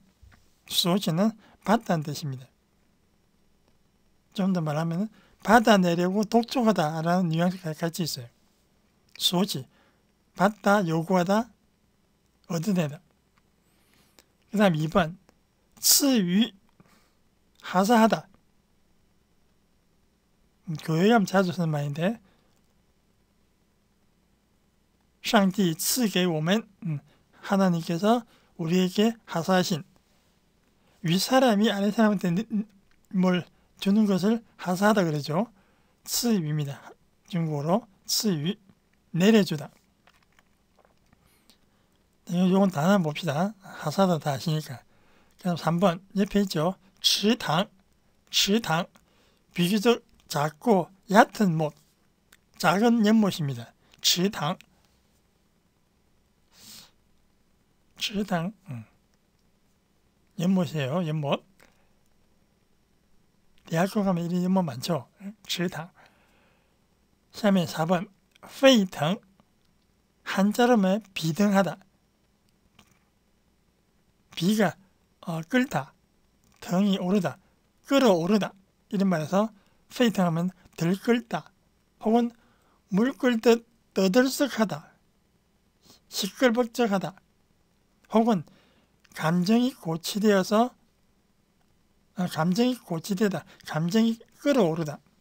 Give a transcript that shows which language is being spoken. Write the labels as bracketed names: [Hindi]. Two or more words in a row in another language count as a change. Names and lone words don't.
[Korean] 소치는 받다는 뜻입니다. 좀 더 말하면 받아내려고 독촉하다라는 뉘앙스가 같이 있어요. 소치, 받다, 요구하다, 얻어내다. 그 다음 2번, [Chinese] 赐予, [Korean] 하사하다. 교회에 가면 자주 쓰는 말인데 [Chinese] 上帝赐给我们, [Korean] 하나님께서 우리에게 하사하신, 윗사람이 아랫사람한테 뭘 주는 것을 하사하다 그러죠. 赐予 입니다. 중국어로 赐予, 내려주다. 이건 단어 봅시다. 하사하다 다 아시니까. 그다음 3번 옆에 있죠. [Chinese] 池塘, [Korean] 비교적 작고 얕은 못, 작은 연못입니다. [Chinese] 池塘, [Korean] 연못이에요. 연못. 대학교 가면 이런 연못 많죠. [Chinese] 池塘. 下面 4번 沸腾, [Korean] 한자로면 비등하다. 비가 끓다, 등이 오르다, 끓어오르다. 이런 말에서 沸腾 하면 들끓다, 혹은 물 끓듯 떠들썩하다, 시끌벅적하다, 혹은 감정이 고치되다, 감정이 끓어오르다.